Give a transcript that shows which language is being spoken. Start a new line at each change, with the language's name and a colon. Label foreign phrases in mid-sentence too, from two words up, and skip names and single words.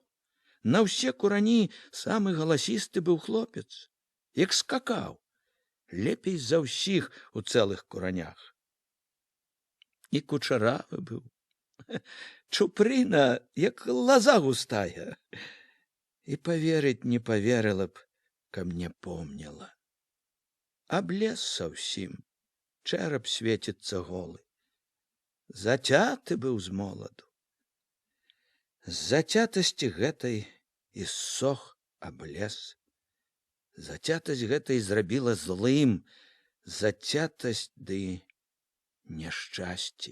Belarusian: На ўсе курані самы галасісты быў хлопец. Як скакаў. Лепей за ўсіх у цэлых куранях. І кучаравы быў. Чупрына, як лаза густая.
Russian: И поверить не поверила б,
Belarusian: каб не помнила. Аблез совсем, чэрап светится голы. Зацяты быў з моладу. З зацятасці гэтай і ссох аблез. Зацятасць гэтай зрабіла злым, зацятасць ды няшчасце.